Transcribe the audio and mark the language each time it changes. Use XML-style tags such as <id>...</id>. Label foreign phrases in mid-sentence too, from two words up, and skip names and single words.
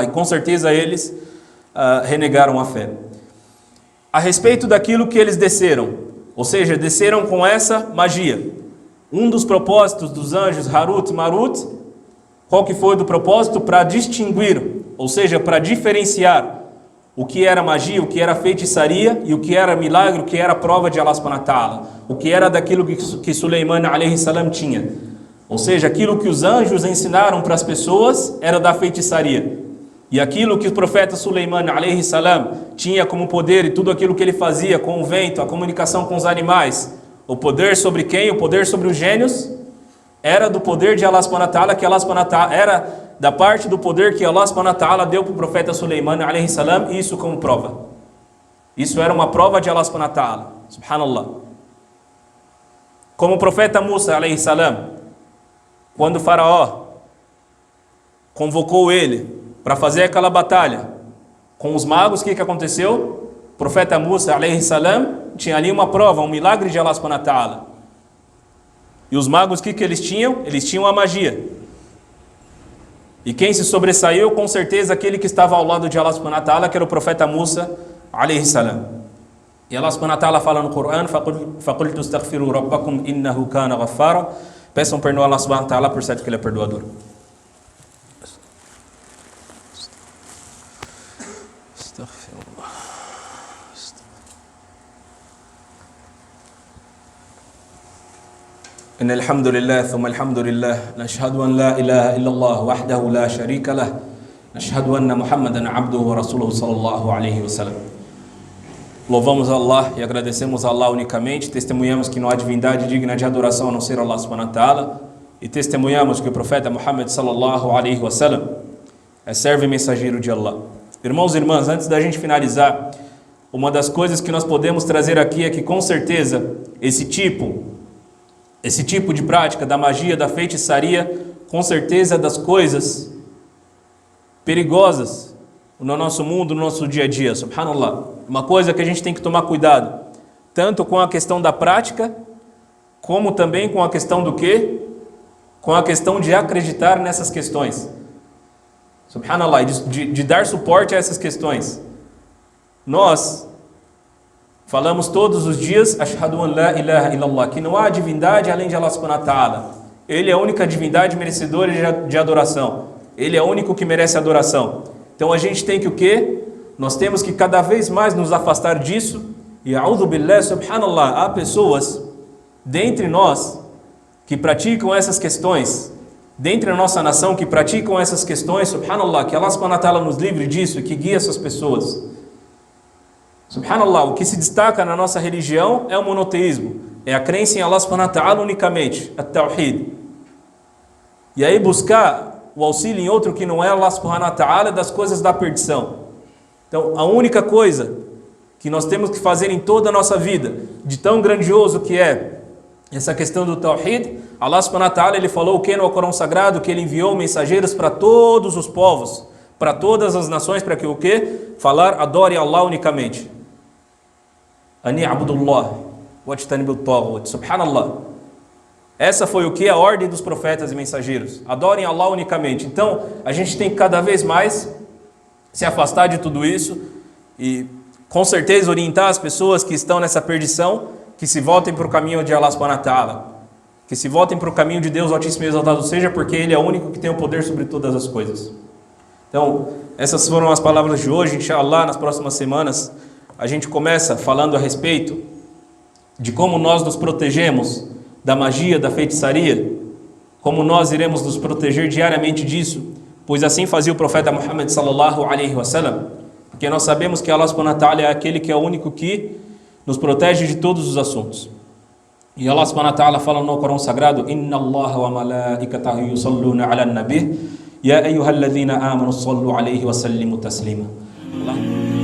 <pt>E com certeza eles renegaram a fé. A respeito daquilo que eles desceram, ou seja, desceram com essa magia. Um dos propósitos dos anjos Harut e Marut, qual que foi do propósito? Para distinguir, ou seja, para diferenciar o que era magia, o que era feitiçaria e o que era milagre, o que era prova de Allah</pt> <ar>سبحانه وتعالى,</ar> <pt>o que era daquilo que Suleiman</pt> <ar>عليه السلام</ar> <pt>tinha. Ou seja, aquilo que os anjos ensinaram para as pessoas era da feitiçaria. E aquilo que o profeta Suleiman</pt> <ar>عليه السلام</ar> <pt>tinha como poder e tudo aquilo que ele fazia com o vento, a comunicação com os animais, o poder sobre quem? O poder sobre os gênios, era do poder de Allah</pt> <ar>سبحانه وتعالى,</ar> <pt>que Allah</pt> <ar>سبحانه وتعالى</ar> <pt>era da parte do poder que Allah</pt> <ar>سبحانه وتعالى</ar> <pt>deu para o profeta Suleiman</pt> <ar>عليه السلام,</ar> <pt>isso como prova. Isso era uma prova de Allah</pt> <ar>سبحانه وتعالى,</ar> <pt>subhanallah. Como o profeta Musa</pt> <ar>عليه السلام,</ar> <pt>quando o faraó convocou ele para fazer aquela batalha com os magos, o que aconteceu? O profeta Musa</pt> <ar>عليه السلام</ar> <pt>tinha ali uma prova, um milagre de Allah</pt> <ar>سبحانه وتعالى.</ar> <pt>E os magos, o que eles tinham? Eles tinham a magia. E quem se sobressaiu, com certeza, aquele que estava ao lado de Allah</pt> <ar>سبحانه وتعالى,</ar> <pt>que era o profeta Musa</pt> <ar>عليه السلام.</ar> <pt>E Allah</pt> <ar>سبحانه وتعالى</ar> <pt>fala no Coran:</pt> <ar>فَقُلْتُ اسْتَغْفِرُوا رَبَّكُمْ إِنَّهُ كَانَ غَفَّارًا.</ar> <pt>Peçam perdão a Allah</pt> <ar>سبحانه وتعالى,</ar> <pt>por certo que ele é perdoador.</pt> <ar>إن الحمد لله ثم الحمد لله نشهد أن لا إله إلا الله وحده لا شريك له نشهد أن محمدا عبده ورسوله صلى الله عليه وسلم.</ar> <pt>Louvamos a Allah e agradecemos a Allah unicamente, testemunhamos que não há divindade digna de adoração a não ser Allah</pt> <ar>سبحانه وتعالى,</ar> <pt>e testemunhamos que o profeta Muhammad</pt> <ar>صلى الله عليه وسلم</ar> <pt>é servo e mensageiro de Allah. Irmãos e irmãs, antes da gente finalizar uma das coisas que nós podemos trazer aqui é que com certeza esse tipo de prática da magia, da feitiçaria, com certeza é das coisas perigosas no nosso mundo, no nosso dia a dia, subhanallah. Uma coisa que a gente tem que tomar cuidado, tanto com a questão da prática, como também com a questão do quê? Com a questão de acreditar nessas questões. Subhanallah, de dar suporte a essas questões. Nós falamos todos os dias,</pt> <ar>أشهد أن لا إله إلا الله,</ar> <pt>que não há divindade além de Allah</pt> <ar>سبحانه وتعالى.</ar> <pt>Ele é a única divindade merecedora de adoração. Ele é o único que merece adoração. Então a gente tem que o quê? Nós temos que cada vez mais nos afastar disso. E</pt> <ar>أعوذ بالله,</ar> <pt>subhanallah, há pessoas dentre nós que praticam essas questões, dentre a nossa nação que praticam essas questões, subhanallah, que Allah</pt> <ar>سبحانه وتعالى</ar> <pt>nos livre disso e que guia essas pessoas. Subhanallah, o que se destaca na nossa religião é o monoteísmo, é a crença em Allah</pt> <ar>سبحانه وتعالى</ar> <pt>unicamente, at-tawhid. E aí buscar o auxílio em outro que não é Allah</pt> <ar>سبحانه وتعالى</ar> <pt>das coisas da perdição. Então, a única coisa que nós temos que fazer em toda a nossa vida, de tão grandioso que é essa questão do tawhid, Allah</pt> <ar>سبحانه وتعالى,</ar> <pt>ele falou o que no Corão Sagrado? Que ele enviou mensageiros para todos os povos, para todas as nações, para que o que? Falar, adore Allah unicamente.</pt> <ar>أن اعبدوا الله واجتنبوا الطاغوت سبحان الله.</ar> <pt>Essa foi o que? A ordem dos profetas e mensageiros. Adorem Allah unicamente. Então, a gente tem que cada vez mais se afastar de tudo isso e, com certeza, orientar as pessoas que estão nessa perdição, que se voltem para o caminho de Allah</pt> <ar>سبحانه وتعالى,</ar> <pt>que se voltem para o caminho de Deus Altíssimo e Exaltado seja, porque Ele é o único que tem o poder sobre todas as coisas. Então, essas foram as palavras de hoje. Inshallah, nas próximas semanas, a gente começa falando a respeito de como nós nos protegemos da magia, da feitiçaria, como nós iremos nos proteger diariamente disso, pois assim fazia o profeta Muhammad</pt> <ar>صلى الله عليه وسلم,</ar> <pt>porque nós sabemos que Allah</pt> <ar>سبحانه وتعالى</ar> <pt>é aquele que é o único que nos protege de todos os assuntos. E Allah</pt> <ar>سبحانه وتعالى</ar> <pt>fala no Corão Sagrado,</pt> <ar>إن الله وملائكته يصلون على النبي يا أيها الذين آمنوا صلوا عليه وسلموا تسليما.</ar>